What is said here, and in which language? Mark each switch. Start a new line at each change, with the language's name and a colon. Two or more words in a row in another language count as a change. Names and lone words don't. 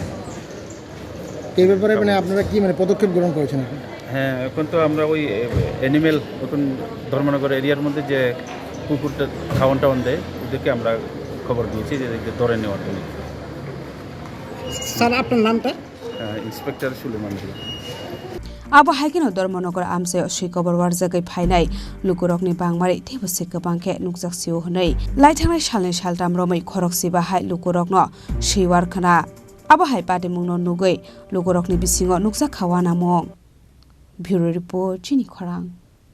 Bangla: এই ব্যাপারে মানে আপনারা কি মানে পদক্ষেপ গ্রহণ করেছেন এখন হ্যাঁ এখন তো আমরা ওই অ্যানিমেল এখন ধর্মনগর এরিয়ার মধ্যে যে কুকুরটা খাওয়ান দেয় ওদেরকে আমরা খবর দিয়েছি যে ধরে নেওয়ার জন্য স্যার আপনার নামটা ইন্সপেক্টর সুলেমান
Kok Borok: abo haikino Dharmanagar amsayo sikobor warjagai phainai lukurokni bangmari thebo sikabangke nukjak siu honai laithangnai salni saltam romai khorok siba hai lukurokno siwar khana abo hai patimungno nugui lukurokni bisingo nukjak khawana mong
English: bureau report
Kok Borok: chini khorang